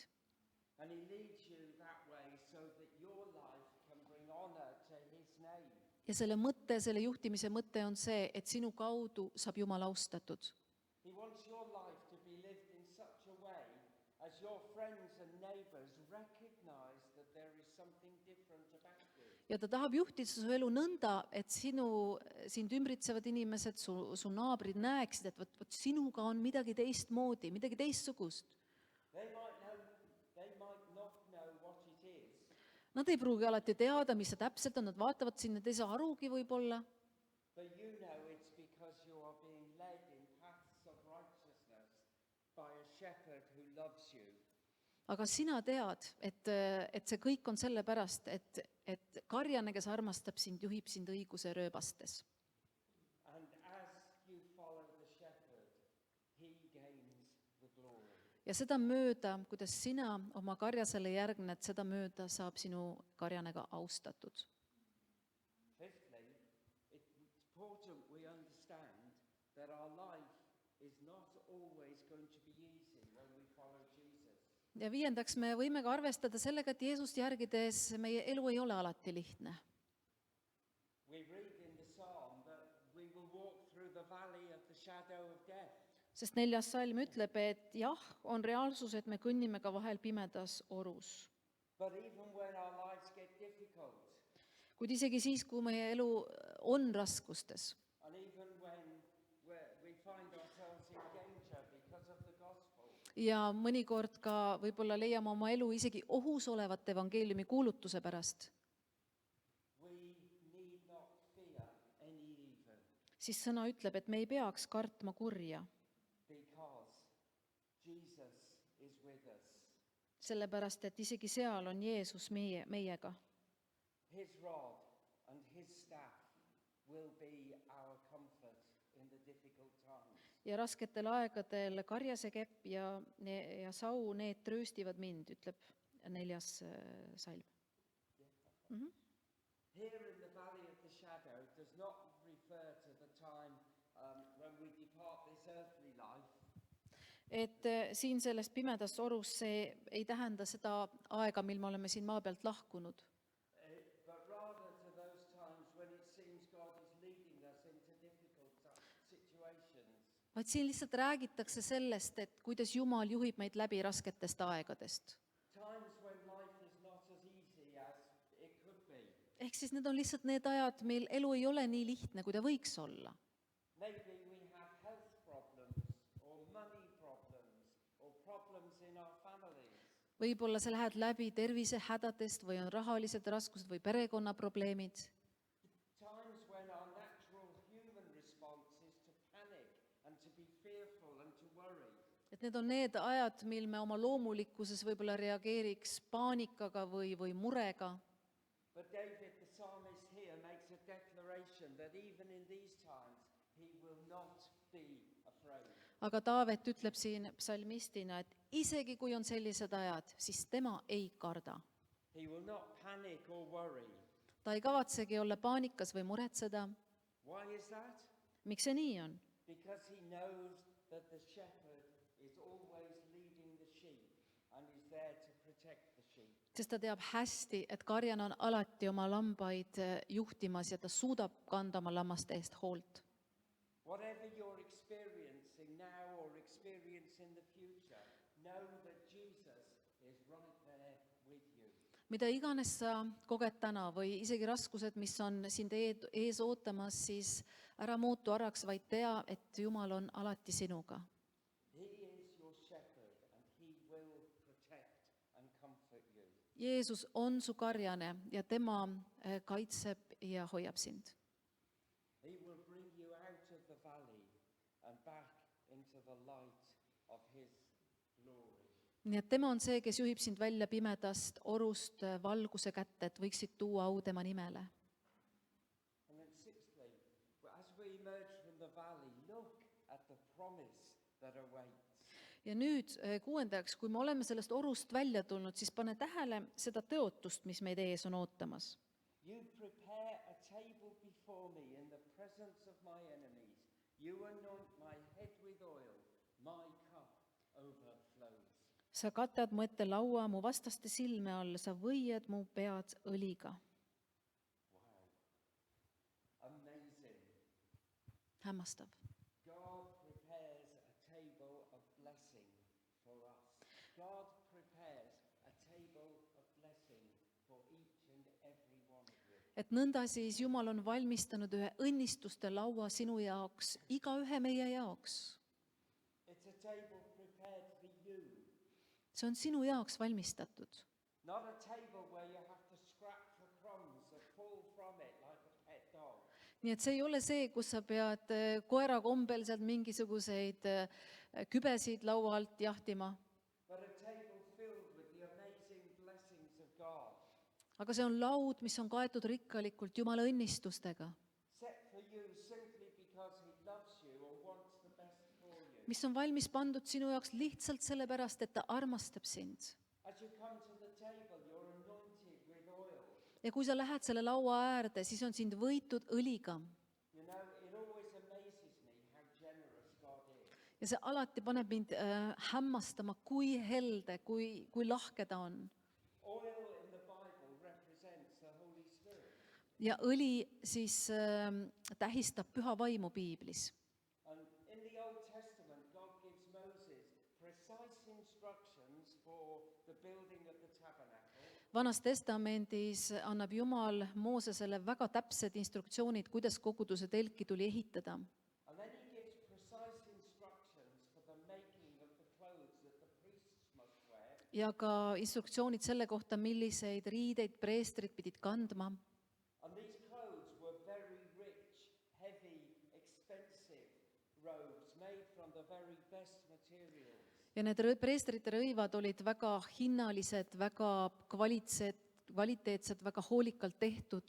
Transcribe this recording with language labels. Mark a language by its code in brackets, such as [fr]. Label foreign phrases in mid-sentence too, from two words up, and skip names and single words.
[en] And he leads you that way so that your life can bring honor to his name. [et] Ja selle juhtimise mõte on see, et sinu kaudu saab Jumal austatud. [en] He wants your life to be lived in such a way as your friends and neighbors recognize that there is something different about you. [et] Ja ta tahab juhtida su elu nõnda, et sind ümbritsevad inimesed, su naabrid näeksid, et võt sinuga on midagi teistmoodi, midagi teistsugust. [en] They might not know what it is, [et] Nad ei pruugi alati teada, mis see täpselt on, nad vaatavad sinna, et ei saa arugi võib-olla, [en] but you know it's because you are being led in paths of righteousness by a shepherd who loves you. [et] aga sina tead, et see kõik on sellepärast, et karjane, kes armastab sind, juhib sind õiguse rööbastes. [en] And as you follow the shepherd, he gains the glory. [et] Ja seda mööda, kuidas sina oma karjasele järgned, seda mööda saab sinu karjane ka austatud. [en] Fifthly, it's important we understand that our life is not always going to be easy when we follow Jesus. [et] Ja viiendaks, me võime ka arvestada sellega, et Jeesust järgides meie elu ei ole alati lihtne. [en] We read in the psalm that we will walk through the valley of the shadow of death. [et] Sest 4. salm ütleb, et jah, on reaalsus, et me kõnnime ka vahel pimedas orus. [en] But even when our lives get difficult, [et] Kuid isegi siis, kui meie elu on raskustes [en] and even when we find ourselves in danger because of the gospel, [et] ja mõnikord ka võib-olla leiame oma elu isegi ohus olevate evangeeliumi kuulutuse pärast, [en] we need not fear any evil, [et] siis sõna ütleb, et me ei peaks kartma kurja, [en] because Jesus is with us. [et] sellepärast et isegi seal on Jeesus meiega. [en] His rod and his staff will be our comfort in the difficult times. [et] Ja rasketel aegadel karjase kepp ja sau, need trööstivad mind, ütleb 4. salm. [en] Here in the valley of the shadow does not refer to the time when we depart this earthly life, [et] Et siin selles pimedas orus see ei tähenda seda aega, mil me oleme siin maa pealt lahkunud, [en] but rather to those times when it seems God is leading us into difficult situations. [et] vaid siin lihtsalt räägitakse sellest, et kuidas Jumal juhib meid läbi rasketest aegadest. [en] Times when life is not as easy as it could be. [et] Ehk siis need on lihtsalt need ajad, mil elu ei ole nii lihtne, kui ta võiks olla. [en] Maybe we have health problems or money problems or problems in our families. [et] Võib-olla sa lähed läbi tervisehädadest või on rahalised raskused või perekonnaprobleemid. [en] Times when our natural human response is to panic and to be fearful [et] et need on need ajad, mil me oma loomulikkuses võib-olla reageeriks paanikaga või murega. [en] But David, the psalmist here, makes a declaration that even in these times he will not be afraid. [et] Aga Taavet ütleb siin psalmistina, et isegi kui on sellised ajad, siis tema ei karda. [en] He will not panic or worry. [et] Ta ei kavatsegi olla paanikas või muretseda. [en] Why is that? [et] Miks see nii on? [en] Because he knows that the shepherd is always leading the sheep and is there to protect the sheep. [et] Sest ta teab hästi, et karjana on alati oma lambaid juhtimas ja ta suudab kanda oma lammaste eest hoolt. [en] Whatever you're experiencing now or experience in the future, know that Jesus is right there with you. [et] Mida iganes sa koged täna või isegi raskused, mis on sind ees ootamas, siis ära muutu araks, vaid tea, et Jumal on alati sinuga. [en] He is your shepherd and he will protect and comfort you. [et] Jeesus on su karjane ja tema kaitseb ja hoiab sind. [en] He will bring you out of the valley and back into the light of his glory. [et] Nii et tema on see, kes juhib sind välja pimedast orust valguse kätte, et võiksid tuua au tema nimele. [en] And then sixthly, as we emerge from the valley, look at the promise that awaits. [et] Ja nüüd kuuendaks, kui me oleme sellest orust välja tulnud, siis pane tähele seda tõotust, mis meid ees on ootamas. [en] You prepare a table before me in the presence of my enemies. You anoint my head with oil. My cup overflows. [et] Sa katad mu ette laua mu vastaste silme all, sa võied mu pead õliga. [en] Wow. Amazing. [et] Hämmastav. [en] God prepares a table of blessing for us. God prepares a table of blessing for each and every one of you. [et] Et nõnda siis Jumal on valmistanud ühe õnnistuste laua sinu jaoks, igaühe meie jaoks. [en] It's a table prepared for you. [et] See on sinu jaoks valmistatud. [en] Not a table where you have to scrap for crumbs that fall from it like a pet dog. [et] Nii et see ei ole see, kus sa pead koera kombel sealt mingisuguseid kübesid laua alt jahtima. [en] But a table filled with the amazing blessings of God. [et] Aga see on laud, mis on kaetud rikkalikult Jumala õnnistustega, [en] Set for you simply because he loves you and wants the best for you. [et] mis on valmis pandud sinu jaoks lihtsalt sellepärast, et ta armastab sind. [en] As you come to the table, you're anointed with oil. [et] Ja kui sa lähed selle laua äärde, siis on sind võitud õliga. [en] You know, it always amazes me how generous God is. [et] Ja see alati paneb mind hämmastama, kui helde, kui lahke ta on. [en] Oil in the Bible represents the Holy Spirit. [et] Ja õli siis tähistab püha vaimu piiblis. [en] And in the Old Testament, God gives Moses precise instructions for the building of the tabernacle. [et] Vanas testamendis annab Jumal Moosesele väga täpsed instruktsioonid, kuidas koguduse telki tuli ehitada. [en] And then he gives precise instructions for the making of the clothes that the priests must wear. [et] Ja ka instruktsioonid selle kohta, milliseid riideid preestrid pidid kandma. [en] And these clothes were very rich, heavy, expensive robes made from the very best materials. [et] Ja need preestrite rõivad olid väga hinnalised, väga kvaliteetsed, väga hoolikalt tehtud.